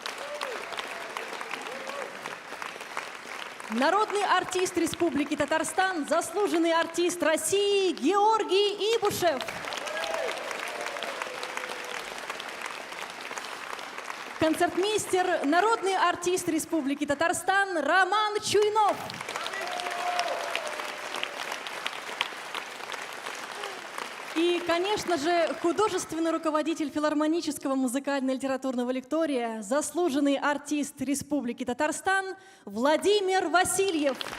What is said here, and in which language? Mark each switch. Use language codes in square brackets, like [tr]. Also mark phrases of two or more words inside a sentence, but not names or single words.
[ru] Народный артист Республики Татарстан, заслуженный артист России Георгий Ибушев. Концертмейстер, народный артист Республики Татарстан Роман Чуйнов. И, конечно же, художественный руководитель филармонического музыкально-литературного лектория, заслуженный артист Республики Татарстан Владимир Васильев.